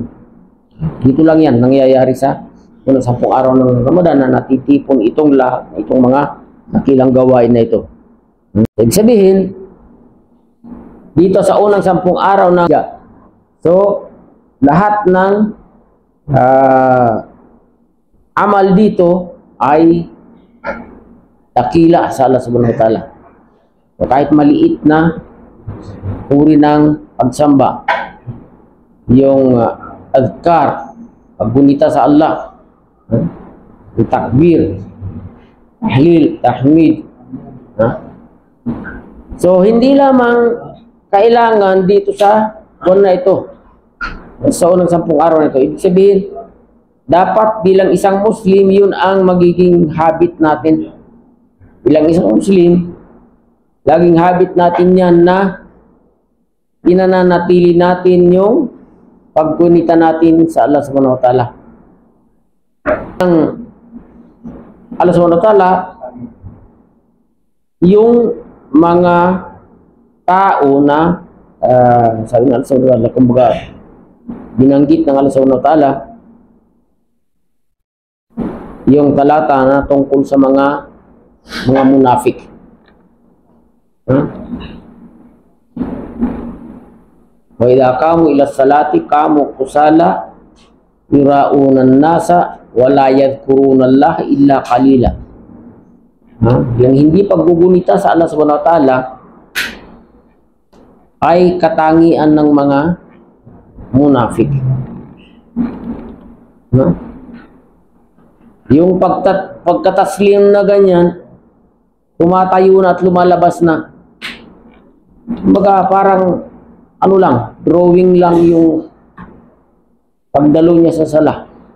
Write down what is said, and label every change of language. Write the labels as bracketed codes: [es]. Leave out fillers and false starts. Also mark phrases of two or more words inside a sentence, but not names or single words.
[tl] Dito lang yan, nangyayari sa unang 10 araw ng Ramadan na natitipon itong mga dakilang gawain na ito. Ibig sabihin, dito sa unang 10 araw ng so lahat ng amal dito ay dakila sa Allah [ar] سبحانه وتعالى. [tl] So, kahit maliit na uri ng pagsamba, yung adhkar, paggunita sa Allah, yung takbir, tahlil, tahmid. So hindi lamang kailangan dito sa buwan na ito, sa unang 10 araw na ito. Ibig sabihin, dapat bilang isang Muslim, yun ang magiging habit natin. Bilang isang Muslim, laging habit natin yan na pinananatili natin yung paggunita natin sa Allah [ar] سبحانه وتعالى. [tl] Ang Allah [ar] سبحانه وتعالى, [tl] yung mga tao na sabi ng Allah [ar] سبحانه وتعالى, [tl] kumbaga binanggit ng Allah [ar] سبحانه وتعالى [tl] yung talata na tungkol sa mga munafik. [ar] وإذا قاموا إلى الصلاة قاموا كسالى يراءون الناس ولا يذكرون الله إلا قليلا. [tl] Yang hindi paggugunita sa Allah [ar] سبحانه وتعالى [tl] ay katangian ng mga munafik. Yung pagkataslim na ganyan, tumatayo na at lumalabas na. Kumbaga parang ano lang, drawing lang yung pagdalo niya sa sala.